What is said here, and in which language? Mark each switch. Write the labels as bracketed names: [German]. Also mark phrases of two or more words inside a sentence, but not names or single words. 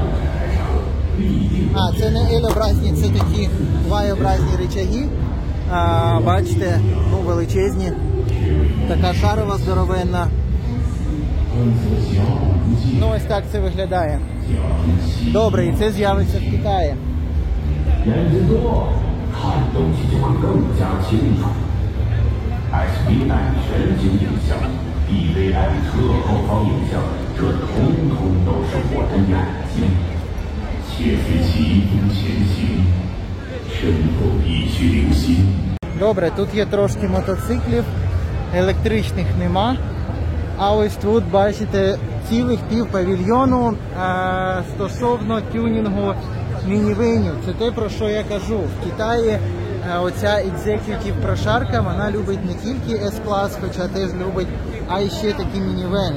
[Ukrainian] Це не L-образні, це такі Y-образні рычаги. Бачите, величезні. Така шарова здоровенна. Ну ось так це виглядає. Добре, і це з'явиться в Китаї. [Chinese] SVI 全景影像 ，DVI 侧后方影像，这统统都是我的眼睛。且随其因前行，身后一去留心。 [Ukrainian] Добре, тут є трошки мотоциклів, електричних нема. А ось тут, бачите, цілих півпавільйону стосовно тюнінгу мінівенів. Це те, про що я кажу. В Китаї оця екзекютів прошарка, вона любить не тільки S-клас, хоча теж любить, а й ще такі мінівени.